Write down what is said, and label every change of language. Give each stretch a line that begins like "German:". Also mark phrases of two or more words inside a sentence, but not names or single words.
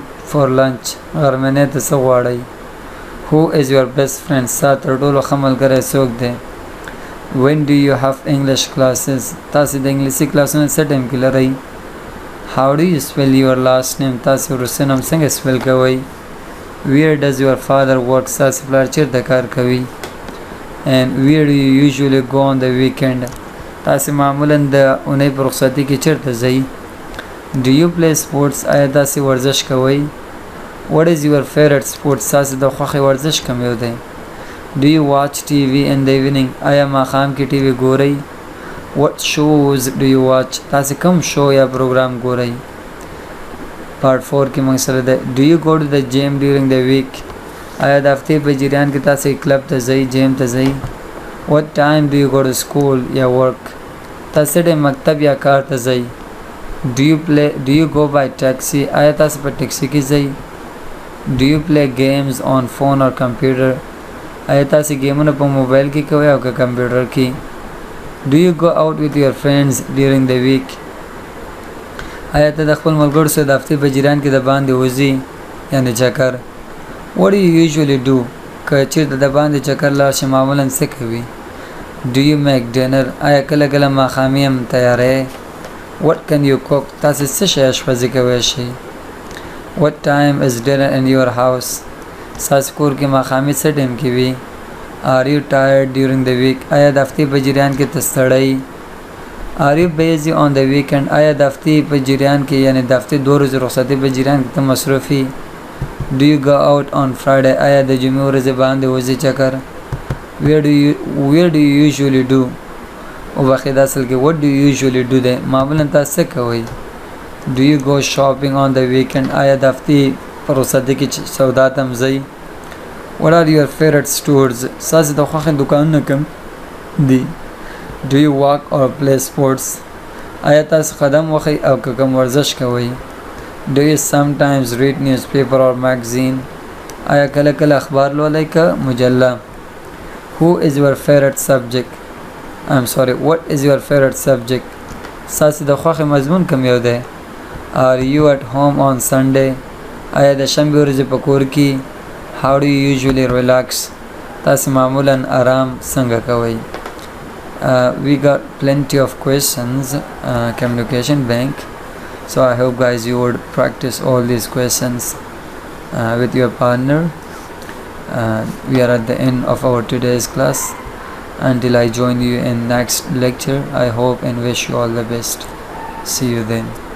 English: for lunch
Pashto: غرمنۍ ته څه غواړئ
English: who is your best friend
Pashto: ستا تر ټولو ښه ملګری څوک دی
English: when do you have English classes
Pashto: تاسې د انګلیسي کلاسونه څه ټایم کې لرئ
English: how do you spell your last name
Pashto: تاسې وروستی نوم څنګه سپیل کوئ
English: where does your father work ستاسې
Pashto: پلار چیرته کار کوي
English: and where do you usually go on the weekend
Pashto: تاسې معمولا د اونۍ په رخصتي کې چیرته ځئ
English: do you play sports
Pashto: آیا تاسې ورزش کوئ
English: what is your favorite sport
Pashto: ستاسې د خوښې ورزش کوم یو دی
English: do you watch TV in the evening
Pashto: آیا ماښام کې ټي وي ګورئ
English: what shows do you watch
Pashto: تاسې کوم شو یا پروګرام ګورئ part 4 کې موږ سره ده
English: do you go to the gym during the week
Pashto: آیا د هفتې په جریان کې تاسې کلب ته ځئ جیم ته ځئ
English: what time do you go to school
Pashto: یا work تاسې ډېر مکتب یا کار ته ځئ
English: do you go by taxi
Pashto: آیا تاسې په ټیکسي کې ځئ
English: do you play games on phone or computer
Pashto: آیا تاسې ګیمونه په موبایل کې کوئ او که کمپیوټر کې
English: do you go out with your friends during the week
Pashto: آیا ته د خپل ملګرو سره د هفتې په جریان کې د باندې وځې یعنې چکر
English: what do you usually do
Pashto: که چیرته د باندې چکر لاړ شې معمولا څه کوي
English: do you make dinner
Pashto: آیا کله کله ماښامي هم تیاروئ
English: what can you cook
Pashto: تاسې څه شی اشپزي کوی شئ
English: what time is dinner in your house
Pashto: ستاسې کور کې ماښامي څه ټایم کې وي
English: are you tired during the week
Pashto: آیا د هفتې په جریان کې ته ستړی
English: are you busy on the weekend
Pashto: آیا د هفتې په جریان کې یعنې د هفتې 2 ورځې رخصتۍ په جریان کې ته مصروفي
English: do you go out on Friday
Pashto: آیا د جمعې ورځې باندې وځې چکر where do you usually do او بخې د اصل کې what do you usually do دی معمولا تاسو څه کوئ do you go shopping on the weekend آیا د هفتې په رخصتۍ کې سودا ته هم ځئ
English: what are your favorite stores
Pashto: ستاسې د خوښې دوکانونه کوم دي
English: do you walk or play sports
Pashto: آیا تاسو قدم وهئ او که کوم ورزش کوئ
English: do you sometimes read newspaper or magazine
Pashto: آیا کله کله اخبار لولئ که مجله
English: who is your favorite subject what is your favorite subject
Pashto: ستاسې د خوښې مضمون کوم یو دی
English: are you at home on Sunday
Pashto: آیا د شنبې ورځې په کور کې
English: how do you usually relax
Pashto: تاسې معمولا آرام څنګه کوئ
English: we got plenty of questions communication bank so I hope guys you would practice all these questions with your partner we are at the end of our today's class until I join you in next lecture I hope and wish you all the best see you then